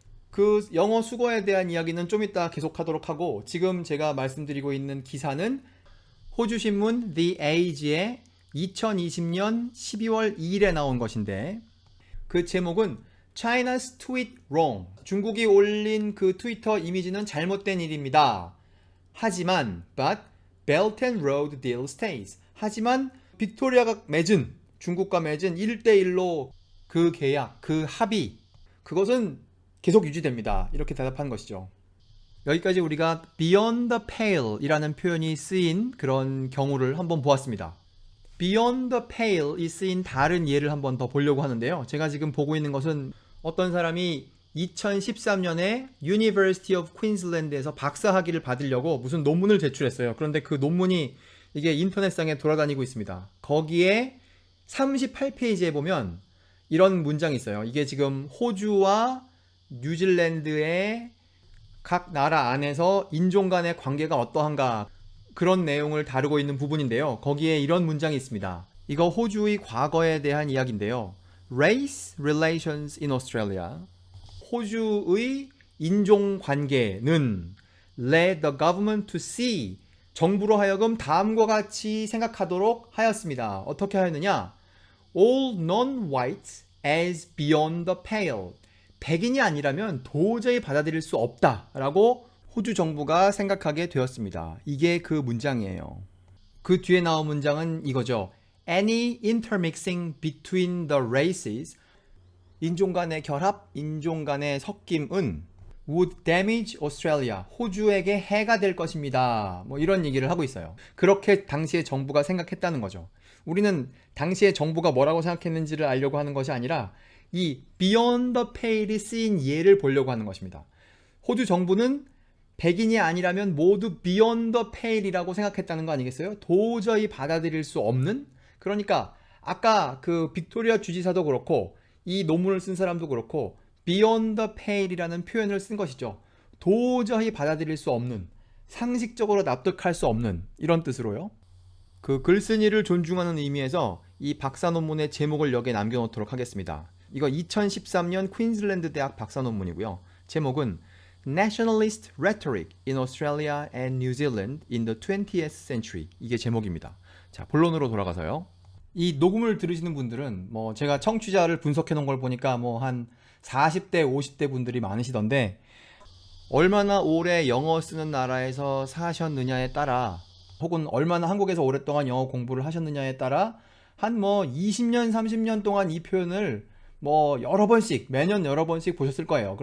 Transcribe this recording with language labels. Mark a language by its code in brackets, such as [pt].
[ko] 그 영어 수거에 대한 이야기는 좀 이따 계속하도록 하고, 지금 제가 말씀드리고 있는 기사는 호주 신문 The Age의 2020년 12월 2일에 나온 것인데, 그 제목은 [en] China's tweet wrong. [ko] 중국이 올린 그 트위터 이미지는 잘못된 일입니다. 하지만 [en] but Belt and Road deal stays. [ko] 하지만 빅토리아가 맺은, 중국과 맺은 1대1로 그 계약, 그 합의, 그것은 계속 유지됩니다. 이렇게 대답한 것이죠. 여기까지 우리가 Beyond the Pale 이라는 표현이 쓰인 그런 경우를 한번 보았습니다. Beyond the Pale이 쓰인 다른 예를 한번 더 보려고 하는데요. 제가 지금 보고 있는 것은 어떤 사람이 2013년에 University of Queensland에서 박사학위를 받으려고 무슨 논문을 제출했어요. 그런데 그 논문이 이게 인터넷상에 돌아다니고 있습니다. 거기에 38페이지에 보면 이런 문장이 있어요. 이게 지금 호주와 뉴질랜드의 각 나라 안에서 인종 간의 관계가 어떠한가, 그런 내용을 다루고 있는 부분인데요. 거기에 이런 문장이 있습니다. 이거 호주의 과거에 대한 이야기인데요. [en] Race relations in Australia. [ko] 호주의 인종 관계는 [en] led the government to see. [ko] 정부로 하여금 다음과 같이 생각하도록 하였습니다. 어떻게 하였느냐? [en] All non-whites as beyond the pale. [ko] 백인이 아니라면 도저히 받아들일 수 없다라고 호주 정부가 생각하게 되었습니다. 이게 그 문장이에요. 그 뒤에 나온 문장은 이거죠. [en] Any intermixing between the races. [ko] 인종 간의 결합, 인종 간의 섞임은 [en] would damage Australia. [ko] 호주에게 해가 될 것입니다. 이런 얘기를 하고 있어요. 그렇게 당시의 정부가 생각했다는 거죠. 우리는 당시의 정부가 뭐라고 생각했는지를 알려고 하는 것이 아니라 이 Beyond the Pale이 쓰인 예를 보려고 하는 것입니다. 호주 정부는 백인이 아니라면 모두 Beyond the Pale이라고 생각했다는 거 아니겠어요? 도저히 받아들일 수 없는? 그러니까 아까 그 빅토리아 주지사도 그렇고 이 논문을 쓴 사람도 그렇고 Beyond the Pale이라는 표현을 쓴 것이죠. 도저히 받아들일 수 없는, 상식적으로 납득할 수 없는, 이런 뜻으로요. 그 글쓴이를 존중하는 의미에서 이 박사 논문의 제목을 여기에 남겨놓도록 하겠습니다. 이거 2013년 퀸즐랜드 대학 박사 논문이고요. 제목은 [en] Nationalist Rhetoric in Australia and New Zealand in the 20th Century. [ko] 이게 제목입니다. 자, 본론으로 돌아가서요. 이 녹음을 들으시는 분들은 뭐 제가 청취자를 분석해 놓은 걸 보니까 뭐 한 40대, 50대 분들이 많으시던데 얼마나 오래 영어 쓰는 나라에서 사셨느냐에 따라 혹은 얼마나 한국에서 오랫동안 영어 공부를 하셨느냐에 따라 한 뭐 20년, 30년 동안 이 표현을 뭐 여러 번씩, 매년 여러 번씩 보셨을 거예요.